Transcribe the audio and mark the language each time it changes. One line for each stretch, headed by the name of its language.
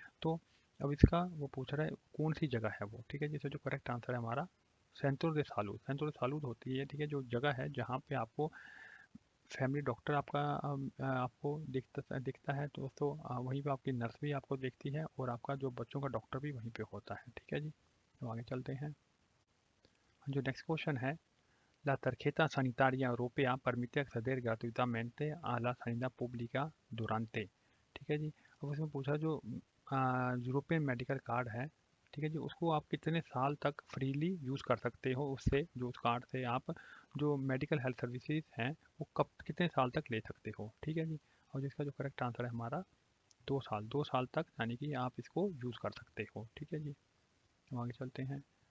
Hindi: तो अब इसका वो पूछ रहा है कौन सी जगह है वो, ठीक है जी, इसका जो करेक्ट आंसर है हमारा सेंट्रो दे सालूद, सेंट्रो दे सालूद होती है, ठीक है, जो जगह है जहाँ पे आपको फैमिली डॉक्टर आपका आपको दिखता दिखता है तो दोस्तों, वहीं पे आपकी नर्स भी आपको देखती है और आपका जो बच्चों का डॉक्टर भी वहीं पे होता है, ठीक है जी। तो आगे चलते हैं। जो नेक्स्ट क्वेश्चन है
Spanish: La tarjeta sanitaria europea permite acceder gratuitamente a la sanidad pública durante,
Hindi: ठीक है जी। अब उसमें पूछा जो यूरोपियन मेडिकल कार्ड है, ठीक है जी, उसको आप कितने साल तक फ्रीली यूज़ कर सकते हो, उससे जो उस कार्ड से आप जो मेडिकल हेल्थ सर्विसेज हैं वो कब कितने साल तक ले सकते हो, ठीक है जी। और जिसका जो करेक्ट आंसर है हमारा 2 साल, 2 साल तक यानी कि आप इसको यूज़ कर सकते हो, ठीक है जी। हम आगे चलते हैं।